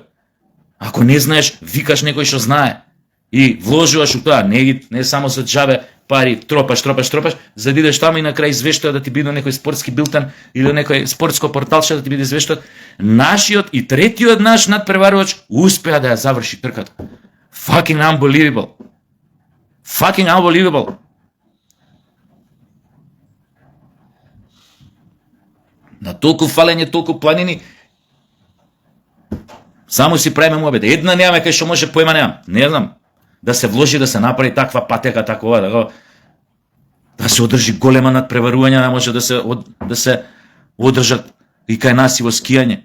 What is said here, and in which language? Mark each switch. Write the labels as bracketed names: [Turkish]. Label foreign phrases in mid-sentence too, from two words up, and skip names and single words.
[Macedonian] Ако не знаеш, викаш некој што знае и вложуваш у тоа, не само за џабе пари, тропаш, за да идеш таму и на крај извештува да ти биде некој спортски билтен или некој спортско порталче да ти биде извештува. Нашиот и третиот наш надпреварувач успеа да ја заврши трката. [English] Fucking unbelievable. Fucking unbelievable. [Macedonian] На толку фалење, толку планини, само си правиме муабет. Една немаме кај што може, поема немам. Не знам. Да се вложи, да се направи таква патека, такова, да се одржи голема надпреварување, да може да се одржат и кај нас и во скијање.